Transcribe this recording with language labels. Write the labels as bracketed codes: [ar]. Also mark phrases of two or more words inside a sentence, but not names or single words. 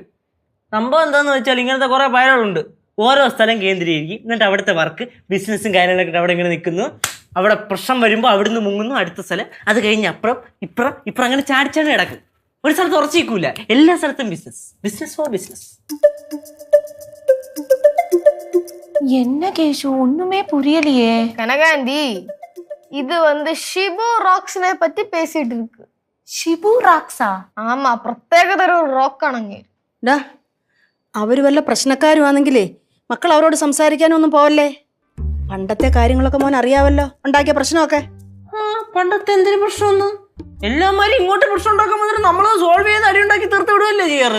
[ml] സംഭവം എന്താന്ന് വെച്ചാൽ ഇങ്ങനത്തെ കുറെ പയറുകളുണ്ട്. ഓരോ സ്ഥലം കേന്ദ്രീകരിക്കും, എന്നിട്ട് അവിടുത്തെ [en] work business [ml] കാര്യങ്ങളൊക്കെ അവിടെ ഇങ്ങനെ നിൽക്കുന്നു. അവിടെ പ്രശ്നം വരുമ്പോൾ അവിടുന്ന് മുങ്ങുന്നു, അടുത്ത സ്ഥലം. അത് കഴിഞ്ഞ് അപ്പുറം ഇപ്പുറം അങ്ങനെ ചാടിച്ചാടി കിടക്കും. ഒരു സ്ഥലത്ത് ഉറച്ചിരിക്കൂല, എല്ലാ സ്ഥലത്തും [en] business for business. [ta] என்ன கேஷு ஒண்ணுமே புரியலையே. கனகாண்டி இது வந்து ஷிபு ராக்ஸ்നെ പറ്റി பேசிட்டு இருக்கு. [ml] ഷിബു റാക്സാ? ആമാ, പ്രത്യേകതര ഒരു റോക്കാണെങ്കിൽ. അവര് വല്ല പ്രശ്നക്കാരുവാണെങ്കിലേ മക്കൾ അവരോട് സംസാരിക്കാനൊന്നും പോവല്ലേ. പണ്ടത്തെ കാര്യങ്ങളൊക്കെ മോൻ അറിയാവല്ലോ, ഉണ്ടാക്കിയ പ്രശ്നമൊക്കെ. പണ്ടത്തെ എന്തൊരു പ്രശ്നമൊന്നും എല്ലാമാരും ഇങ്ങോട്ട് പ്രശ്നം ഉണ്ടാക്കാൻ വന്നിട്ട് നമ്മളത് സോൾവ് ചെയ്ത് അടി ഉണ്ടാക്കി തീർത്ത് വിടുവല്ലേ ചെയ്യാറ്?